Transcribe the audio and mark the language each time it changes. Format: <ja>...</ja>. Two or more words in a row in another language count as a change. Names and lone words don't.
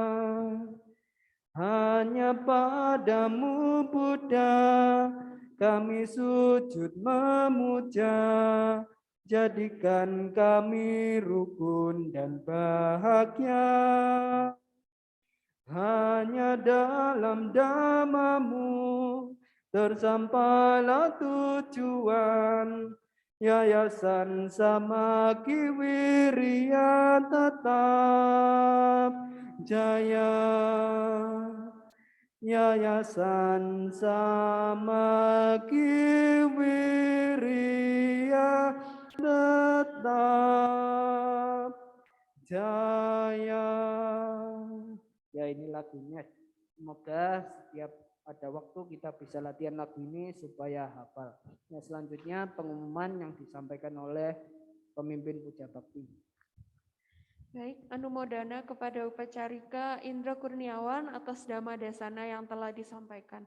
<id>Hanya padamu Buddha kami sujud memuja, jadikan kami rukun dan bahagia. Hanya dalam Dhammamu tersampailah tujuan, Yayasan Samaki Wirya tetap jaya. Yayasan Samaki Wirya tetap jaya. Ya, ini lagunya. Semoga setiap ada waktu kita bisa latihan lagu ini supaya hafal. Nah, selanjutnya pengumuman yang disampaikan oleh pemimpin Puja Bakti. Baik, anumodana kepada Upacarika Indra Kurniawan atas Dhamma Desana yang telah disampaikan.</id>